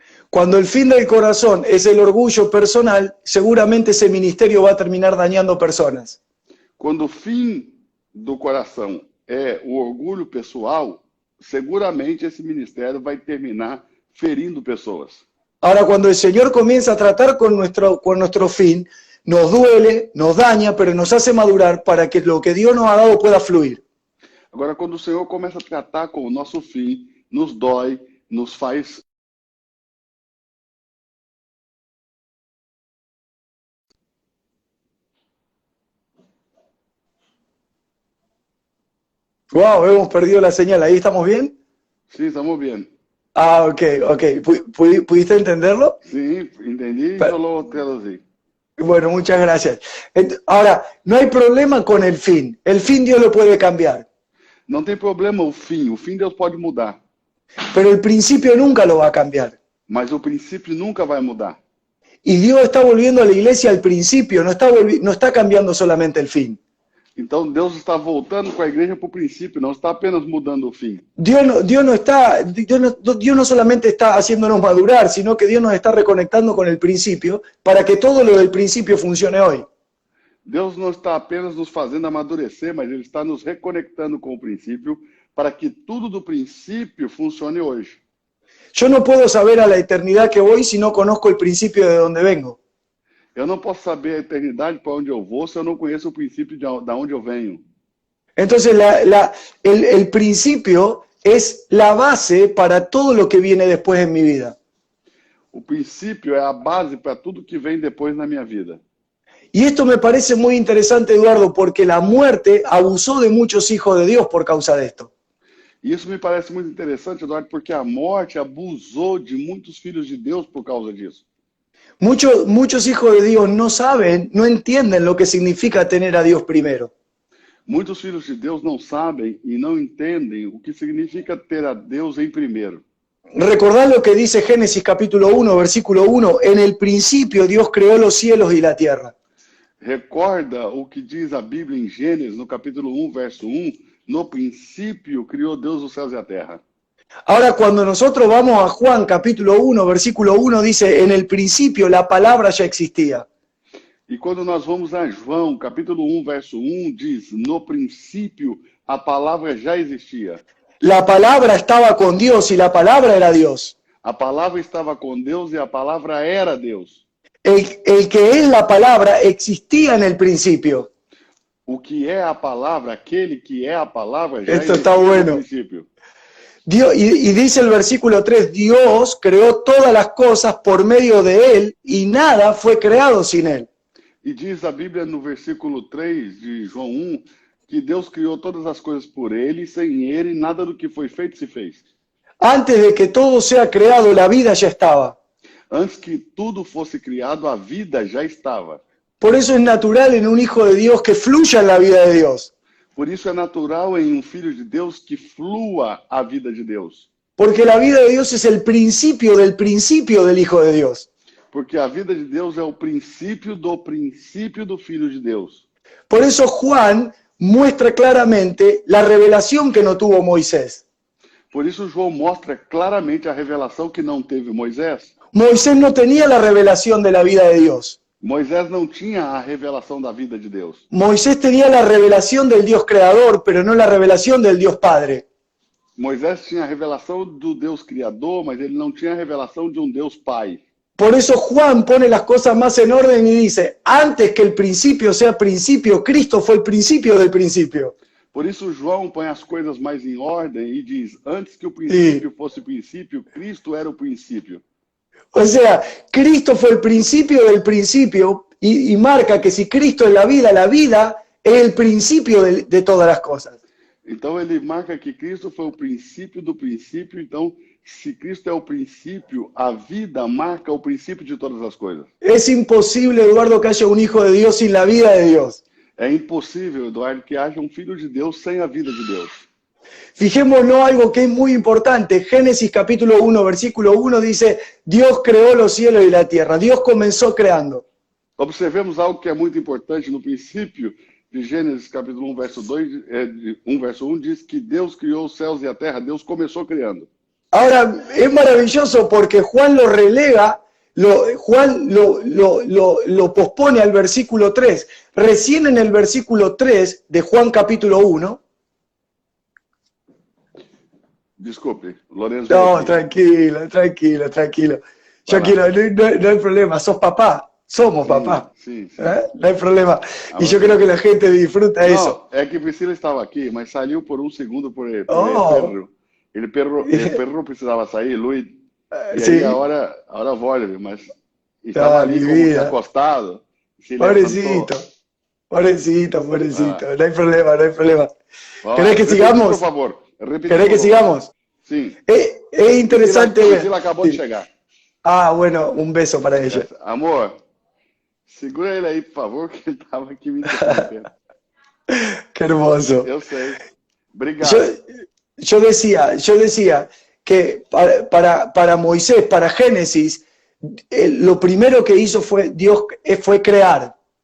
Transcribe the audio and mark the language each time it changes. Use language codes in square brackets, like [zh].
[es] Cuando el fin del corazón es el orgullo personal, seguramente ese ministerio va a terminar dañando personas. [pt] Quando o fim do coração é o orgulho pessoal, seguramente esse ministério vai terminar ferindo pessoas. [es] Ahora, cuando el Señor comienza a tratar con nuestro fin, nos duele, nos daña, pero nos hace madurar para que lo que Dios nos ha dado pueda fluir. [pt] Agora, quando o Senhor começa a tratar com o nosso fim, nos dói, nos faz... [es] Wow, hemos perdido la señal. ¿Ahí estamos bien? Sí, estamos bien. Ah, ok. ¿Pudiste entenderlo? Sí, entendí y solo traducí. Bueno, muchas gracias. Ahora, no hay problema con el fin. El fin Dios lo puede cambiar. [pt] Não tem problema o fim Deus pode mudar. [es] Pero el principio nunca lo va a cambiar. [pt] Mas o princípio nunca vai mudar. [es] Y Dios está volviendo a la iglesia al principio, no está cambiando solamente el fin. [pt] Então Deus está voltando com a igreja para o princípio, não está apenas mudando o fim. [es] Dios no solamente está haciéndonos madurar, sino que Dios nos está reconectando con el principio para que todo lo del principio funcione hoy. [pt] Deus não está apenas nos fazendo amadurecer, mas Ele está nos reconectando com o princípio para que tudo do princípio funcione hoje. [es] Yo no puedo saber a la eternidad que voy si no conozco el principio de donde vengo. [pt] Eu não posso saber a eternidade para onde eu vou se eu não conheço o princípio de onde eu venho. [es] Entonces el principio es la base para todo lo que viene después en mi vida. [pt] O princípio é a base para tudo que vem depois na minha vida. [es] Y esto me parece muy interesante, Eduardo, porque la muerte abusó de muchos hijos de Dios por causa de esto. [pt] E isso me parece muito interessante, Eduardo, porque a morte abusou de muitos filhos de Deus por causa disso. [es] Muchos hijos de Dios no saben, no entienden lo que significa tener a Dios primero. [pt] Muitos filhos de Deus não sabem e não entendem o que significa ter a Deus em primeiro. [es] Recordad lo que dice Génesis capítulo 1, versículo 1, en el principio Dios creó los cielos y la tierra. [pt] Recorda o que diz a Bíblia em Gênesis, no capítulo 1, verso 1, no princípio criou Deus os céus e a terra. [es] Ahora cuando nosotros vamos a Juan capítulo 1, versículo 1, dice, en el principio la palabra ya existía. [pt] E quando nós vamos a João, capítulo 1, verso 1, diz, no princípio a palavra já existia. [es] La palabra estaba con Dios y la palabra era Dios. [pt] A palavra estava com Deus e a palavra era Deus. [es] El que es la palabra existía en el principio. [pt] O que é a palavra, aquele que é a palavra, já [es] Esto [pt] existia [es] está bueno. [pt] no princípio. [es] Dios, y dice el versículo 3, Dios creó todas las cosas por medio de Él y nada fue creado sin Él. [pt] E diz a Bíblia no versículo 3 de João 1, que Deus criou todas as coisas por ele, e sem ele nada do que foi feito se fez. [es] Antes de que todo sea creado, la vida ya estaba. [pt] Antes que tudo fosse criado, a vida já estava. [es] Por eso es natural en un hijo de Dios que fluya en la vida de Dios. [pt] Por isso é natural em um filho de Deus que flua a vida de Deus. [es] Porque la vida de Dios es el principio del hijo de Dios. [pt] Porque a vida de Deus é o princípio do filho de Deus. [es] Por eso Juan muestra claramente la revelación que no tuvo Moisés. [pt] Por isso João mostra claramente a revelação que não teve Moisés. [es] Moisés no tenía la revelación de la vida de Dios. [pt] Moisés não tinha a revelação da vida de Deus. [es] Moisés tenía la revelación del Dios creador, pero no la revelación del Dios Padre. [pt] Moisés tinha a revelação do Deus Criador, mas ele não tinha a revelação de um Deus Pai. [es] Por eso Juan pone las cosas más en orden y dice, antes que el principio sea principio, Cristo fue el principio del principio. [pt] Por isso João põe as coisas mais em ordem e diz, antes que o princípio fosse princípio, Cristo era o princípio. [es] O sea, Cristo fue el principio del principio y marca que si Cristo es la vida es el principio de todas las cosas. [pt] Então ele marca que Cristo foi o princípio do princípio, então se Cristo é o princípio, a vida marca o princípio de todas as coisas. [es] Es imposible, Eduardo, que haya un hijo de Dios sin la vida de Dios. [pt] É impossível, Eduardo, que haja um filho de Deus sem a vida de Deus. [es] Fijémonos algo que es muy importante. Génesis capítulo 1, versículo 1 dice, Dios creó los cielos y la tierra. Dios comenzó creando. [pt] Observemos algo que é muito importante no princípio de Gênesis capítulo 1, verso 2, 1, verso 1, diz que Deus criou os céus e a terra, Deus começou criando. [es] Ahora, es maravilloso porque Juan lo relega, Juan lo pospone al versículo 3. Recién en el versículo 3 de Juan capítulo 1. [pt] Desculpe, Lorenzo. [es] No, tranquilo. Yo quiero, no hay problema, sos papá, somos papá. Sí. No hay problema. Y yo creo que la gente disfruta eso. [pt] É que Priscila estava aqui, mas saiu por um segundo [es] por el perro. El perro [pt] precisava sair, Luiz. E aí agora vuelve, mas estava ali como que acostado. [es] Pobrecito. No hay problema. ¿Querés que sigamos? Por favor. ¿Querés que sigamos? Sí. Es interesante. [pt] Priscila acabou de chegar. [es] Ah, bueno, un beso para ella. [pt] Amor, segura ele aí, por favor, que ele estava aqui me interrompendo. [es] Qué hermoso. [pt] Eu sei. Obrigado. [es] Yo decía que para Moisés, para Génesis, lo primero que hizo fue crear.